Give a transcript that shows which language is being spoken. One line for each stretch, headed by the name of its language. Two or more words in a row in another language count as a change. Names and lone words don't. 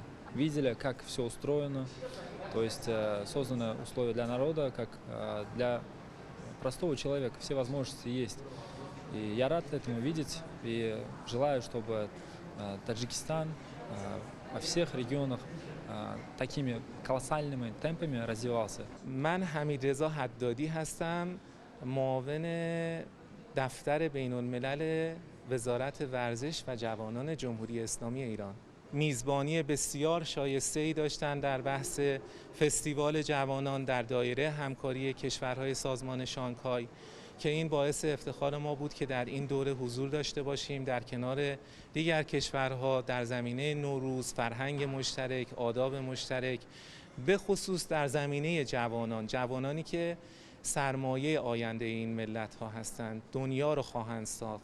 Russian: Видели, как все устроено, то есть созданы условия для народа, как для простого человека, все возможности есть. И я рад этому видеть и желаю, чтобы Таджикистан во всех регионах такими колоссальными темпами развивался.
Persian: من حمیدرضا حدادی هستم، معاون دفتر بین الملل وزارت ورزش و جوانان جمهوری اسلامی ایران. میزبانی بسیار شایسته‌ای داشتن در بحث فستیوال جوانان در دایره همکاری کشورهای سازمان شانگهای که این باعث افتخار ما بود که در این دوره حضور داشته باشیم در کنار دیگر کشورها در زمینه نوروز، فرهنگ مشترک، آداب مشترک، به خصوص در زمینه جوانانی که سرمایه آینده این ملت ها هستند، دنیا رو خواهند ساخت.